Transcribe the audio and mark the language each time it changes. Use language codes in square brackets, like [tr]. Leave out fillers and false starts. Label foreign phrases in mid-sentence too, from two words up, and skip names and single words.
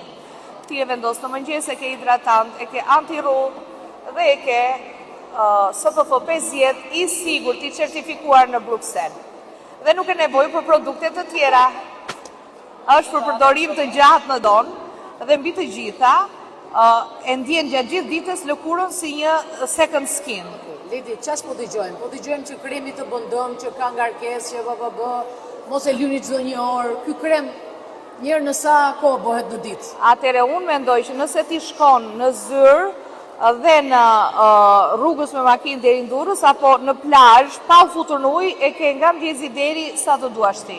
[sq] Ti e vendos në mëngjes, e ke hidratant, e ke anti-rrugë dhe e ke SPF 50 i sigurt, i certifikuar në Bruxelles. Dhe nuk e nevojë për produkte të tjera. Është për përdorim të gjatë në donë dhe mbi të gjitha e ndjen gjatë gjithë ditës lëkurën si një [en] second skin. [sq] Lidi, çfarë po dëgjojmë? Po dëgjojmë që kremi të bën dëm, që ka ngarkesë, që mos e lyni çdo një orë. Ky krem njërë në sa kohë bëhet në ditë? Atëre unë mendoj që nëse ti shkon në zyrë dhe në rrugës me makinë deri në Durrës apo në plazh, pa u futur në ujë, e ke nga mëngjesi deri sa të duash ti.